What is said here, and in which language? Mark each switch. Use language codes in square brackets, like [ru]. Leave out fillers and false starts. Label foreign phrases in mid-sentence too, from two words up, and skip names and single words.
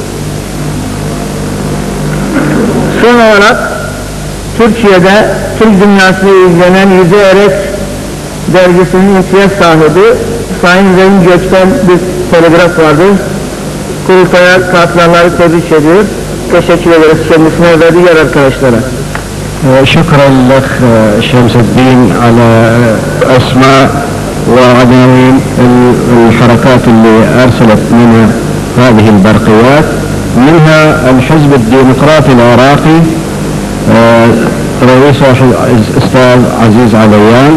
[tr] Son olarak Türkiye'de Türk dünyasıyla ilgilenen Yüce Erek dergisinin imtiyaz sahibi Sayın Zeyn Gök'ten bir telgraf vardı. Kurultaya katılanları tebrik ediyor. Teşekkür ederiz kendisine ve diğer arkadaşlara. [ar] شكرا لك شمس الدين على أسماء وعناوين الحركات اللي أرسلت منها هذه البرقيات، منها الحزب الديمقراطي العراقي رئيسه الأستاذ عزيز عليان.